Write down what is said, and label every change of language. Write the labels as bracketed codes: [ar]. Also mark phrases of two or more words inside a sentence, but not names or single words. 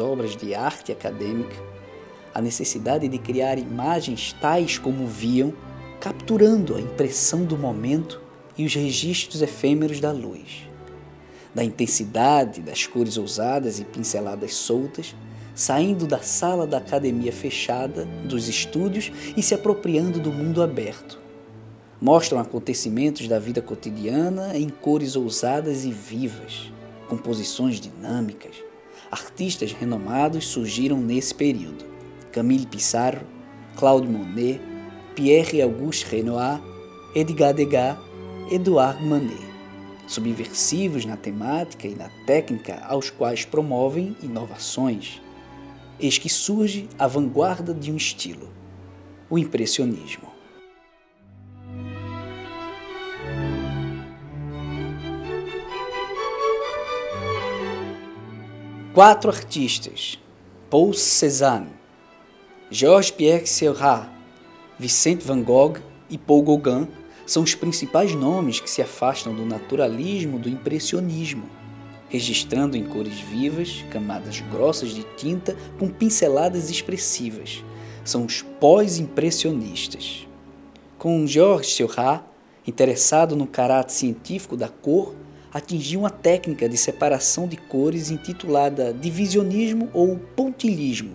[pt] obras de arte acadêmica, a necessidade de criar imagens tais como viam, capturando a impressão do momento e os registros efêmeros da luz, da intensidade das cores ousadas e pinceladas soltas, saindo da sala da academia fechada, dos estúdios e se apropriando do mundo aberto. Mostram acontecimentos da vida cotidiana em cores ousadas e vivas, composições dinâmicas. Artistas renomados surgiram nesse período: Camille Pissarro, Claude Monet, Pierre-Auguste Renoir, Edgar Degas, Edouard Manet, subversivos na temática e na técnica aos quais promovem inovações. Eis que surge a vanguarda de um estilo, o impressionismo. Quatro artistas: Paul Cézanne, Georges-Pierre Seurat, Vincent van Gogh e Paul Gauguin são os principais nomes que se afastam do naturalismo do impressionismo, registrando em cores vivas, camadas grossas de tinta com pinceladas expressivas. São os pós-impressionistas. Com Georges Seurat, interessado no caráter científico da cor, atingiu uma técnica de separação de cores intitulada divisionismo ou pontilhismo.